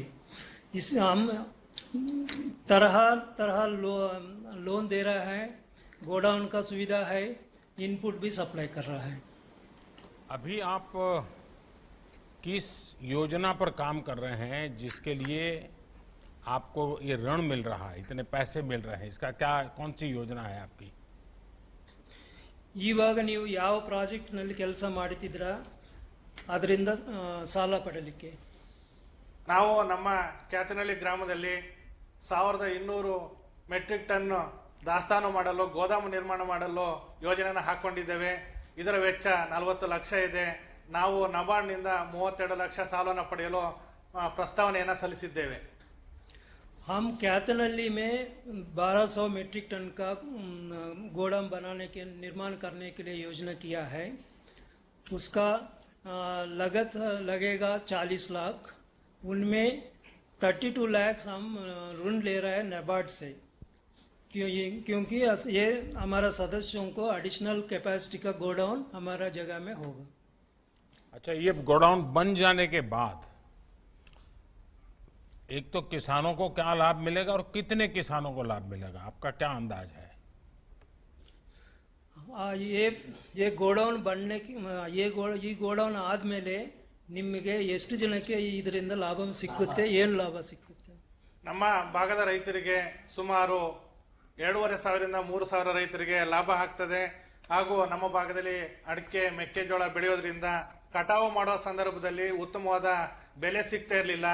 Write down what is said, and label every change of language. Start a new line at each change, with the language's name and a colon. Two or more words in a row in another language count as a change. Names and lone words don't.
Hindi: इस हम तरह तरह लोन दे रहा है, गोडाउन का सुविधा है, इनपुट भी सप्लाई कर रहा है। अभी आप किस योजना पर काम कर रहे हैं जिसके लिए आपको ये ऋण मिल रहा है, इतने पैसे मिल रहे हैं? इसका क्या, कौन सी योजना है आपकी?
Kannada: ಇವಾಗ ನೀವು ಯಾವ ಪ್ರಾಜೆಕ್ಟ್ನಲ್ಲಿ ಕೆಲಸ ಮಾಡ್ತಿದ್ದೀರಾ ಅದರಿಂದ ಸಾಲ ಪಡಲಿಕ್ಕೆ? ನಾವು ನಮ್ಮ ಕ್ಯಾತನಹಳ್ಳಿ ಗ್ರಾಮದಲ್ಲಿ 1200
English: metric ton
Kannada: ದಾಸ್ತಾನು ಮಾಡಲು ಗೋದಾಮು ನಿರ್ಮಾಣ ಮಾಡಲು ಯೋಜನೆಯನ್ನು ಹಾಕೊಂಡಿದ್ದೇವೆ. ಇದರ ವೆಚ್ಚ 40 ಲಕ್ಷ ಇದೆ. ನಾವು ನಬಾರ್ಡ್ನಿಂದ 32 ಲಕ್ಷ ಸಾಲವನ್ನು ಪಡೆಯಲು ಪ್ರಸ್ತಾವನೆಯನ್ನು ಸಲ್ಲಿಸಿದ್ದೇವೆ.
Hindi: हम कैथनहल्ली में 1200
English: metric ton
Hindi: का गोदाम बनाने के निर्माण करने के लिए योजना किया है. उसका लागत लगेगा 40 लाख. उनमें 32 लाख हम ऋण ले रहे हैं नाबार्ड से, क्योंकि ये हमारा सदस्यों को
English: additional capacity
Hindi: का गोडाउन हमारा जगह में होगा. अच्छा, ये गोडाउन बन जाने के बाद एक तो किसानों को क्या लाभ मिलेगा और कितने किसानों को लाभ मिलेगा, आपका क्या अंदाज है? ये गोडाउन बनने की
Kannada: ಈ ಗೋಡೌನ್ ಆದ್ಮೇಲೆ ನಿಮಗೆ ಎಷ್ಟು ಜನಕ್ಕೆ ಇದರಿಂದ ಲಾಭ ಸಿಕ್ಕುತ್ತೆ, ಏನು ಲಾಭ ಸಿಕ್ಕುತ್ತೆ? ನಮ್ಮ ಭಾಗದ ರೈತರಿಗೆ ಸುಮಾರು 2,500 ರಿಂದ 3,000 ರೈತರಿಗೆ ಲಾಭ ಆಗ್ತದೆ. ಹಾಗೂ ನಮ್ಮ ಭಾಗದಲ್ಲಿ ಅಡಿಕೆ ಮೆಕ್ಕೆಜೋಳ ಬೆಳೆಯೋದ್ರಿಂದ ಕಟಾವು ಮಾಡುವ ಸಂದರ್ಭದಲ್ಲಿ ಉತ್ತಮವಾದ ಬೆಲೆ ಸಿಗ್ತಾ ಇರಲಿಲ್ಲ.